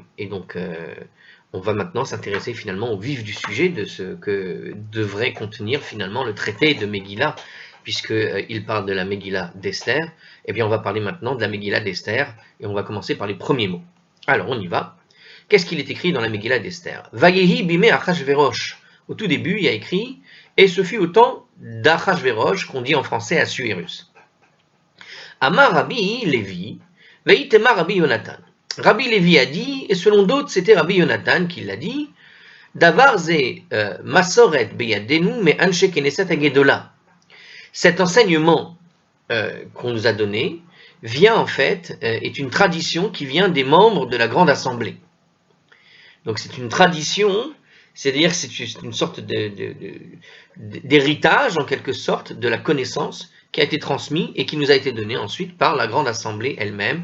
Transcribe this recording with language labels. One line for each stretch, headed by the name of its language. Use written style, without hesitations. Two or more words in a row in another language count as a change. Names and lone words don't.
French: Et donc, on va maintenant s'intéresser finalement au vif du sujet de ce que devrait contenir finalement le traité de Megillah, puisqu'il parle de la Megillah d'Esther. Eh bien, on va parler maintenant de la Megillah d'Esther, et on va commencer par les premiers mots. Alors, on y va. Qu'est-ce qu'il est écrit dans la Megillah d'Esther?
Hebrew: ויהי בימי אחשורוש.
French: Au tout début, il y a écrit « Et ce fut au temps d'Achashverosh » qu'on dit en français Assuérus.
Hebrew: אמר רבי לוי, ואיתימא רבי יונתן.
French: Rabbi Lévi a dit, et selon d'autres, c'était Rabbi Yonatan qui l'a dit,
Hebrew: דבר זה מסורת בידינו מ אנשי כנסת הגדולה.
French: Cet enseignement qu'on nous a donné vient en fait, est une tradition qui vient des membres de la Grande Assemblée. Donc c'est une tradition, c'est-à-dire c'est une sorte d'héritage en quelque sorte de la connaissance qui a été transmis et qui nous a été donné ensuite par la Grande Assemblée elle-même.